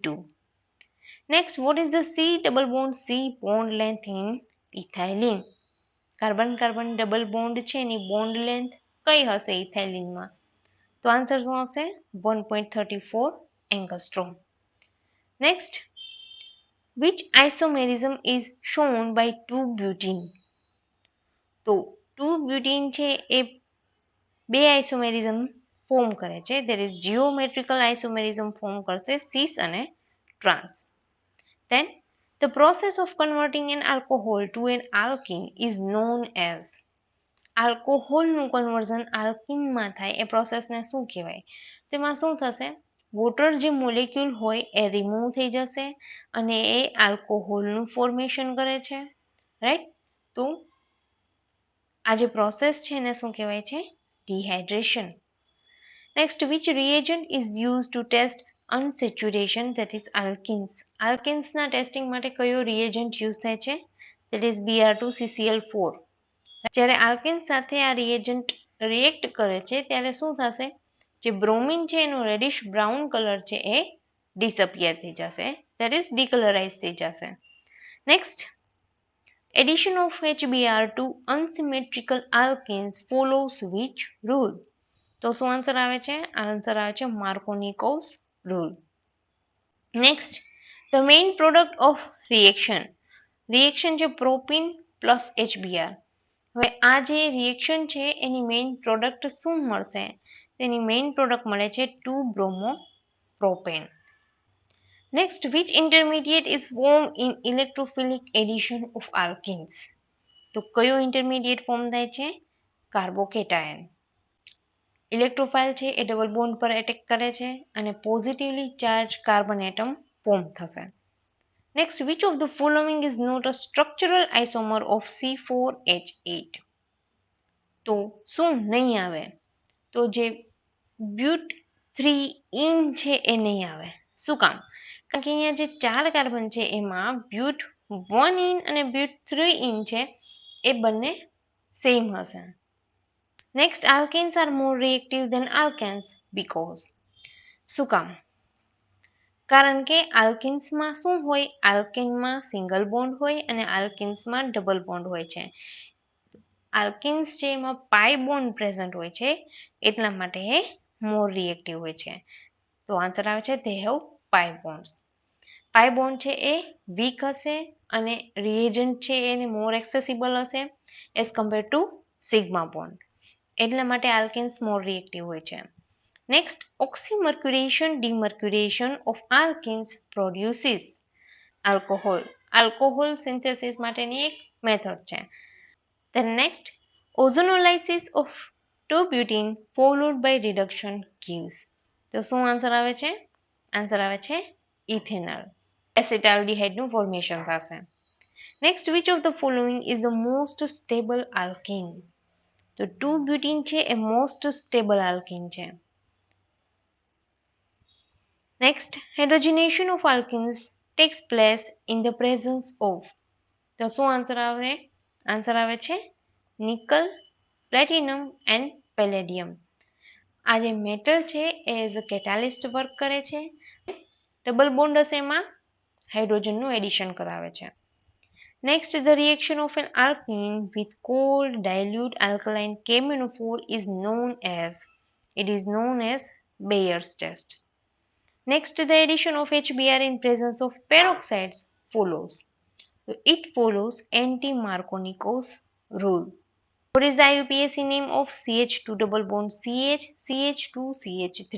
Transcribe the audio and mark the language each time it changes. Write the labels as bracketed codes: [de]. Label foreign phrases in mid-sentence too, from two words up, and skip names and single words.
[en] Next, what is the C double bond C bond length in ethylene? carbon carbon double bond [gu] છે એની [en] bond length [gu] કઈ હશે ઇથાઇલિનમાં? તો આન્સર શું આવશે? 1.34 એંગસ્ટ્રોમ. [en] નેક્સ્ટ, which isomerism is shown by 2-butene? [gu] તો 2-butene છે એ 2 આઇસોમેરિઝમ ફોર્મ કરે છે, [en] that is geometrical isomerism ફોર્મ કરશે cis અને trans. Then, the process of converting an alcohol to an alkene is known as. [gu] આલ્કોહોલનું કન્વર્ઝન આલ્કિનમાં થાય એ પ્રોસેસને શું કહેવાય? તેમાં શું થશે? વોટર જે મોલેક્યુલ હોય એ રિમૂવ થઈ જશે અને એ આલ્કોહોલનું ફોર્મેશન કરે છે, રાઈટ? તો આ જે પ્રોસેસ છે એને શું કહેવાય છે? ડિહાઇડ્રેશન. [en] નેક્સ્ટ, which reagent is used to test unsaturation, that is alkenes? [gu] આલ્કેન્સના ટેસ્ટિંગ માટે કયો રિએજન્ટ યુઝ થાય છે? [en] that is Br2CCl4. [gu] જ્યારે આલ્કેન સાથે આ રિએજન્ટ રિએક્ટ કરે છે ત્યારે શું થશે? જે બ્રોમિન છે એનો [en] reddish brown colour [gu] છે એ ડિસઅપિયર થઈ જશે, [en] that is ડિકલરાઇઝ [gu] થઈ જશે. [en] નેક્સ્ટ, addition of HBr to unsymmetrical alkenes follows which rule? [gu] તો શું આન્સર આવે છે? આન્સર આવે છે [en] Markovnikov's rule. Next, the main product of reaction. રિએક્શન છે propene plus HBr. [gu] હવે આ જે રિએક્શન છે એની [en] main product [gu] શું મળશે? તેની [en] main product [gu] મળે છે 2-bromopropane. [en] નેક્સ્ટ, which intermediate is formed in electrophilic addition of alkenes? [gu] તો કયો ઇન્ટરમીડિયેટ ફોર્મ થાય છે? કાર્બોકેટાયન. ઇલેક્ટ્રોફાઇલ છે એ [en] double bond [gu] પર એટેક કરે છે અને [en] positively charge carbon atom form [gu] થશે. [en] Next, which of the following is not a structural isomer of C4H8? [gu] તો શું નહીં આવે? તો જે બ્યુટ 3 છે એ નહીં આવે. શું કામ? કારણ કે અહીંયા જે 4 કાર્બન છે એમાં બ્યુટ 1 અને બ્યુટ 3 છે એ બંને સેમ હશે. [en] નેક્સ્ટ, alkanes are more reactive than alkanes because. [gu] શું કામ? કારણ કે આલ્કેન્સમાં શું હોય? આલ્કેનમાં [en] single bond [gu] હોય અને આલ્કેન્સમાં [en] double bond [gu] હોય છે. આલ્કેન્સ છે એમાં [en] pi bond present [gu] હોય છે એટલા માટે એ [en] more reactive [gu] હોય છે. [en] તો આન્સર [gu] આવે છે [en] they have pi bonds. pi bond [gu] છે એ વીક હશે અને રિએજન્ટ છે એને [en] more accessible [gu] હશે [en] as compare to sigma bond. [gu] એટલા માટે [en] alkenes more reactive [gu] હોય છે. [en] Next, oxymercuration demercuration of alkenes produces alcohol. alcohol synthesis [gu] માટેની એક મેથડ છે. [en] Then next, ozonolysis of 2-butene followed by reduction gives. [gu] તો શું આન્સર આવે છે? આન્સર આવે છે ઇથેનોલ. એસિટાલ્ડિહાઇડનું ફોર્મેશન થશે. [en] નેક્સ્ટ, which of the following is the most stable alkene? [gu] તો 2-butene છે એ [en] most stable alkene [gu] છે. [en] Next, hydrogenation of alkenes takes place in the presence of. [gu] તો શું આન્સર આવે? [en] આન્સર [gu] આવે છે [en] nickel, platinum and palladium. [gu] આ જે મેટલ છે એ [en] as a catalyst work [gu] કરે છે. [en] double bond [gu] હશે એમાં હાઇડ્રોજનનું એડિશન કરાવે છે. [en] Next, the reaction of an alkene with cold dilute alkaline KMnO4 is known as. It is known as Bayer's test. Next, the addition of HBr in presence of peroxides follows. It follows anti-Markovnikov's rule. What is the IUPAC name of CH2 double bond CH, CH2, CH3?